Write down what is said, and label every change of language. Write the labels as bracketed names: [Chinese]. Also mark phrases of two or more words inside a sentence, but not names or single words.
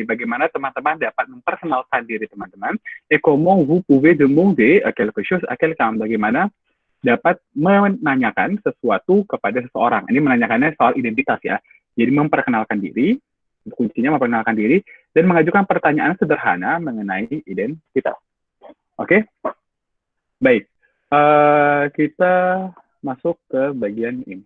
[Indonesian] Bagaimana teman-teman dapat memperkenalkan diri teman-teman. [French] Et comment vous pouvez demander quelque chose à quelqu'un. [Indonesian] Bagaimana dapat menanyakan sesuatu kepada seseorang. Ini menanyakannya soal identitas ya. Jadi memperkenalkan diri, kuncinya memperkenalkan diri, dan mengajukan pertanyaan sederhana mengenai identitas. Oke? Baik. Kita masuk ke bagian ini.